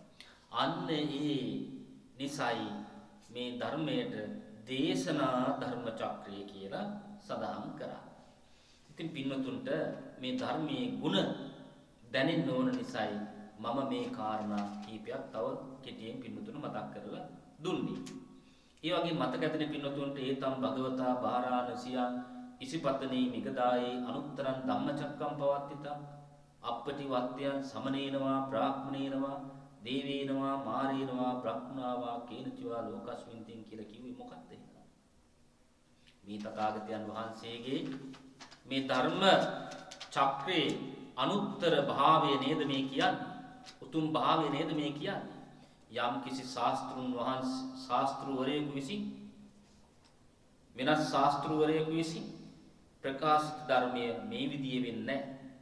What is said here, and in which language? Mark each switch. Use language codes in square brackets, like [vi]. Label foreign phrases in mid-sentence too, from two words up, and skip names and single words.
[si] අන්න ඒ නිසයි මේ ධර්මයට දේශනා ධර්ම චක්‍රය කියලා සඳහන් කරා. ඉතින් පින්වතුන්ට මේ ධර්මයේ ගුණ දැනෙන්න ඕන නිසායි මම මේ කාරණා කීපයක් තව කෙටියෙන් පින්වතුන් මතක් කරලා දුන්නේ. ඒ වගේ මතක ඇතිනේ පින්වතුන්ට [pi] ඒතම් භගවතා බාරාණසියන් ඉසිපතනේ මිගදායේ අනුත්තරං ධම්මචක්කම් පවත්තිතං අප්පටි වත්යන් සමනේනවා බ්‍රාහ්මණේනවා දේවේනවා මාරේනවා බ්‍රහ්මනාවා කේනචවා ලෝකස්මින්තින් [si] කියලා කිව්වේ මොකක්ද එහෙනම්? මේ තථාගතයන් වහන්සේගේ මේ ධර්ම චක්‍රේ අනුත්තර භාවය නේද මේ කියන්නේ? උතුම් භාවය නේද මේ කියන්නේ? යම් කිසි ශාස්ත්‍රුන් වහන්සේ ශාස්ත්‍රවරයෙකු විසින් වෙනස් ශාස්ත්‍රවරයෙකු විසින් ප්‍රකාශිත ධර්මයේ මේ විදිහේ වෙන්නේ නැහැ.